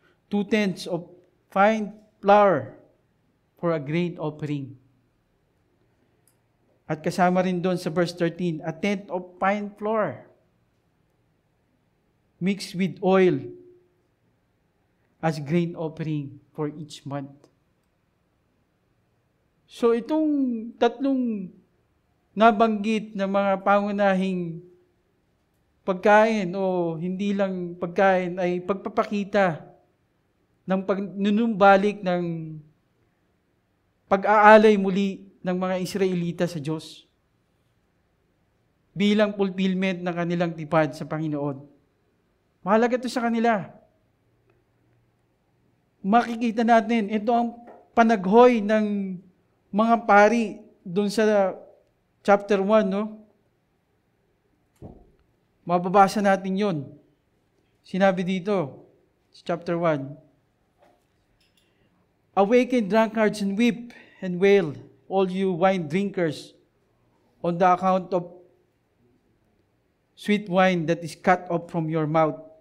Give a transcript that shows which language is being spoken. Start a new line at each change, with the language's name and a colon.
English: 2/10 of fine flour for a grain offering.
Filipino: At kasama rin doon sa
English: verse 13, 1/10 of fine flour mixed with oil as grain offering for each month.
Filipino: So itong tatlong nabanggit na mga pangunahing pagkain o hindi lang pagkain ay pagpapakita ng pagnunumbalik ng pag-aalay muli ng mga Israelita sa Diyos bilang fulfillment ng kanilang tipad sa Panginoon. Mahalaga ito sa kanila. Makikita natin, ito ang panaghoy ng mga pari doon sa chapter 1, no? Mababasa natin yon. Sinabi dito,
English: chapter 1, "Awaken drunkards and weep and wail, all you wine drinkers, on the account of sweet wine that is cut off from your mouth."